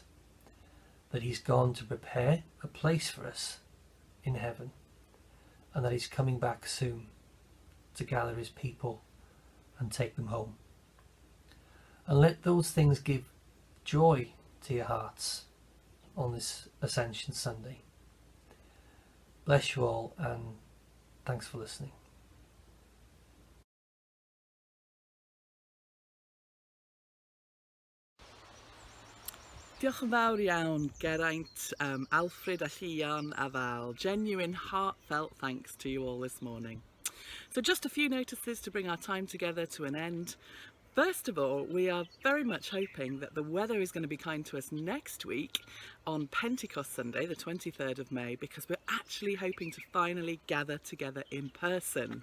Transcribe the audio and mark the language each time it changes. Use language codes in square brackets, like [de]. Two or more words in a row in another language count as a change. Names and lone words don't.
[en] That he's gone to prepare a place for us in heaven, and that he's coming back soon to gather his people and take them home. And let those things give joy to your hearts on this Ascension Sunday. Bless you all, and thanks for listening. [cy] Diolch yn fawr iawn, Geraint, Alfred a Llian a Val. [en] Genuine, heartfelt thanks to you all this morning. So just a few notices to bring our time together to an end. First of all, we are very much hoping that the weather is going to be kind to us next week on Pentecost Sunday, the 23rd of May, because we're actually hoping to finally gather together in person.